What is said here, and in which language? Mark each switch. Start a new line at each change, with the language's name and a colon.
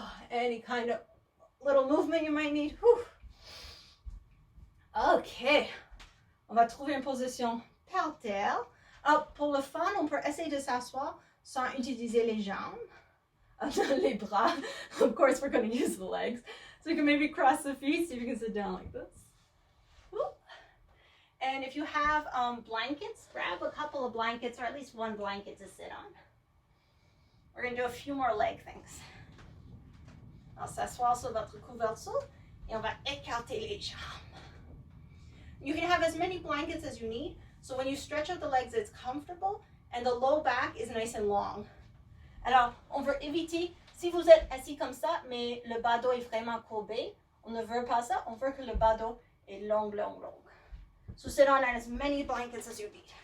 English: Any kind of little movement you might need. Whew. Ok.
French: On va trouver une position par terre. Pour le fun, on peut essayer de s'asseoir sans utiliser les jambes. Les bras.
English: Of course, we're going to use the legs. So you can maybe cross the feet, see if you can sit down like this. Whoop. And if you have blankets, grab a couple of blankets, or at least one blanket to sit on. We're going to do a few more leg things.
French: On s'asseoir sur votre couverture et on va écarter les jambes.
English: You can have as many blankets as you need. So when you stretch out the legs, it's comfortable and the low back is nice and long.
French: Alors, on veut éviter, si vous êtes assis comme ça, mais le bas dos est vraiment courbé, on ne veut pas ça, on veut que le bas dos est long, long, long.
English: So sit on as many blankets as you need.